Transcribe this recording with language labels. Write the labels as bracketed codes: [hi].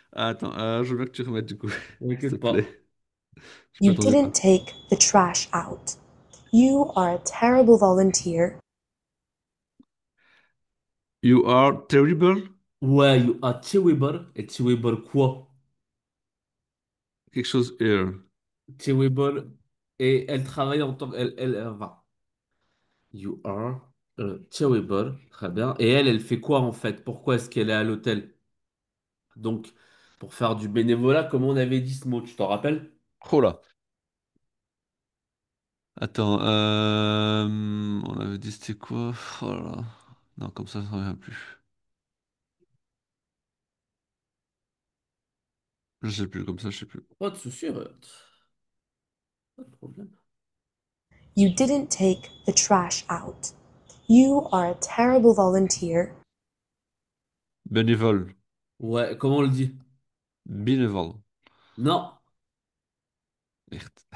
[fr] Ah, attends, je veux bien que tu remettes du coup, s'il te T'inquiète pas. plaît. Je [en] You [fr] m'attendais pas. [en] didn't take the trash out. You are a terrible volunteer. You are terrible. [fr] Ouais, [en] you are chewable. [fr] Et chewable quoi? Quelque chose here. Chewable. Et elle travaille en tant va. [en] You are chewable. [fr] Très bien. Et elle fait quoi en fait? Pourquoi est-ce qu'elle est à l'hôtel? Donc, pour faire du bénévolat, comme on avait dit ce mot, tu t'en rappelles? Oh là. Attends, on avait dit c'était quoi? Oh là là. Non, comme ça ne revient plus. Je sais plus, comme ça, je sais plus. Pas de souci, pas de problème. [en] You didn't take the trash out. You are a terrible volunteer. [fr] Bénévole. Ouais, comment on le dit? Bénévole. Non. Merde.